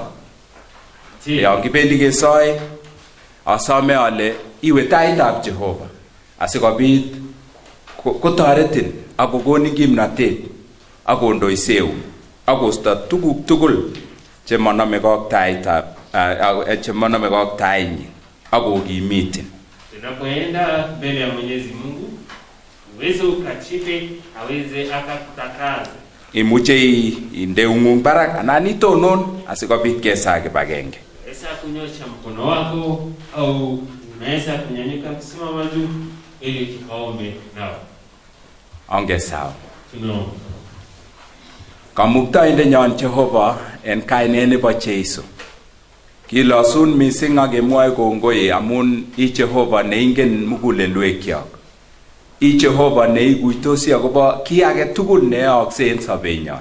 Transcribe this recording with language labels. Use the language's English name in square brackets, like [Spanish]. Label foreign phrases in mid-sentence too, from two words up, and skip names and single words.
[Kalenjin] Yon kibendi kesoe asome ale iwe taitab Jehova asikobit kotoretin ak kokonin kimnatet ak kondoiseu ak kosto tuguk tugul chemanamegei ak taitab chemanamegei ak tainyin ak kokimitin. [Swahili] Tunapoenda mbele ya Mwenyezi Mungu uweze ukachike aweze akakutakasa. [Kalenjin] Imuche inde ung'ung barak anan itonon asikobit kesaa kibagenge. [Swahili] Unaweza kunyosha mkono wako au unaweza kunyanyuka kusimama juu ili tukaombe nao. [Kalenjin] Ongesao. [Swahili] Tunaomba. [Kalenjin] Kamuktaindenyon Jehova en kainet nebo Jeiso. Kilosun mising ak kemwoe kongoi amun I Jehova neingen mugulelwekyok. I Jehova neikuitosi akobo kiy age tugul neyookse en sobenyon.